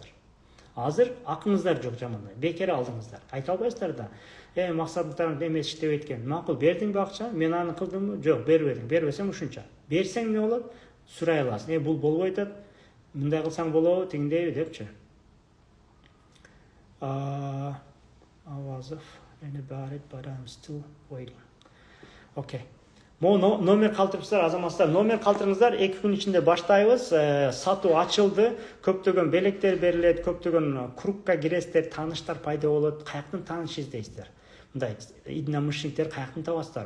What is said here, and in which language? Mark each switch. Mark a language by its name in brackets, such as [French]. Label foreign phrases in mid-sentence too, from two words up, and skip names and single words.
[Kyrgyz] Азыр акыңыздар жок жамандай. Бекер алдыңыздар. Айта албайсыздар да. Максаттарым эмес иштебейт экен. Макул, бердиңби акча? Мен аны кылдымбы? Жок, бербедиң. Бербесең ушунча. Берсең эмне болот? Сурай аласың. Бул болбой атат. Мындай кылсаң болобу, тигиндейби депчи. [English] I was about it, but I'm still waiting. Okay. [Kyrgyz] Номер калтырыпсыздар, азаматтар. Номер калтырыңыздар, 2 күн ичинде баштайбыз. Сатуу ачылды. Көптөгөн белектер берилет, көптөгөн крупка киресиздер, тааныштар пайда болот. Каяктан тааныш издейсиздер? Мындай единомышленниктер каяктан табасыздар?